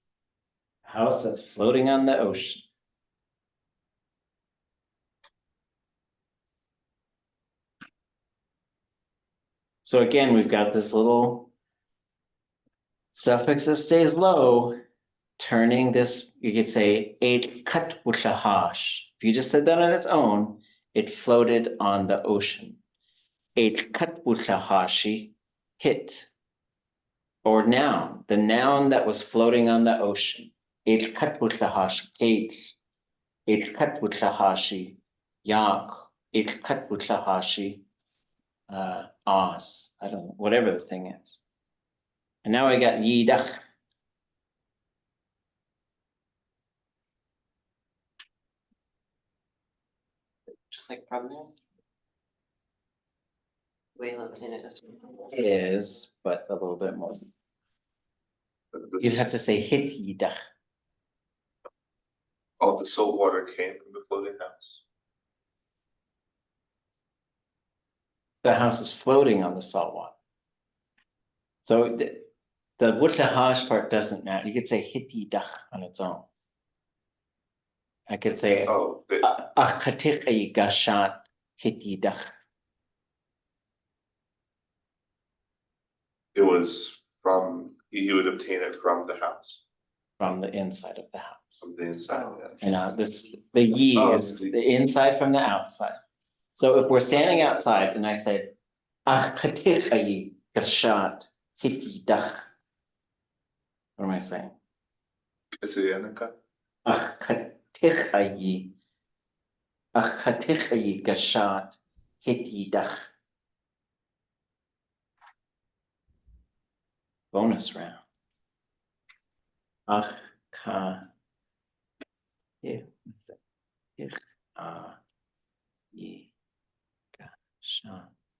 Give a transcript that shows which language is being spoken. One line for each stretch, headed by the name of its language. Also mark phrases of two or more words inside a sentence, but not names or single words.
English: House that's floating on the ocean. So again, we've got this little suffix that stays low, turning this, you could say,
Tlingit: ʼéig ʼatudli.átk.
English: If you just said that on its own, it floated on the ocean.
Tlingit: ʼéig ʼatudli.átk, hit.
English: Or noun, the noun that was floating on the ocean.
Tlingit: ʼéig ʼatudli.átk, Kayaaní. ʼéig ʼatudli.átk, Yéil. ʼéig ʼatudli.átk, Oz.
English: I don't know, whatever the thing is. And now I got jineiyí. Just like from there. Whale obtain it as well. Is, but a little bit more. You'd have to say jineiyí. All the salt water came from the floating house. The house is floating on the salt water. So the ʼatudli.átk part doesn't matter. You could say jineiyí on its own. I could say Oh,
Tlingit: ʼatudli gashat jineiyí.
English: it was from, he would obtain it from the house, From the inside of the house. from the inside, yeah. And the yi is the inside from the outside. So if we're standing outside and I said,
Tlingit: ʼatudli gashat jineiyí.
English: What am I saying?
Tlingit: Kayaaní. ʼatudli gashat jineiyí.
English: Bonus round.
Tlingit: Gashat.